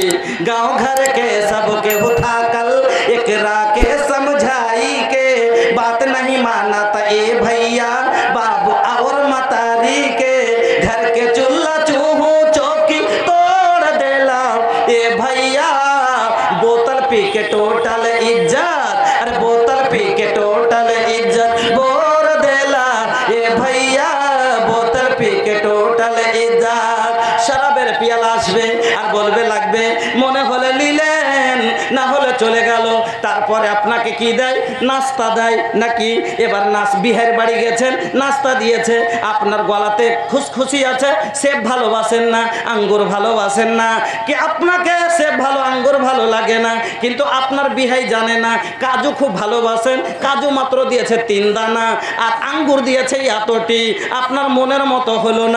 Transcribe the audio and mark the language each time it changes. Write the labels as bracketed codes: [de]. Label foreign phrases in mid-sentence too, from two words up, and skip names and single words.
[bho] गांव घर के सबके उठा कल एकरा के समझाई के बात नहीं मानता ये भैया बाबू और मतारी के घर के चूल्हा चूहो चौकी तोड़ देला ये भैया बोतल पी के टोटल इज्जत। अरे बोतल पी के टोटल इज्जत बोर देला ये भैया बोतल पी के टोटल इज्जत। [bn] শরাবের পিয়ালা আসবে আর বলবে লাগবে মনে হলে নিলেন না হলে চলে গেল। তারপরে আপনাকে কি দেয়? নাস্তা দেয় নাকি? এবার বিহার বাড়ি গেছেন, নাস্তা দিয়েছে, আপনার গলাতে খুশখুশি আছে, সেব ভালোবাসেন না, আঙ্গুর ভালোবাসেন না, কি আপনাকে সেব ভালো আঙ্গুর ভালো লাগে না, কিন্তু আপনার বিহাই জানে না কাজু খুব ভালোবাসেন, কাজু মাত্র দিয়েছে 3 দানা আর আঙ্গুর দিয়েছে এতটি, আপনার মনের মতো হলো না।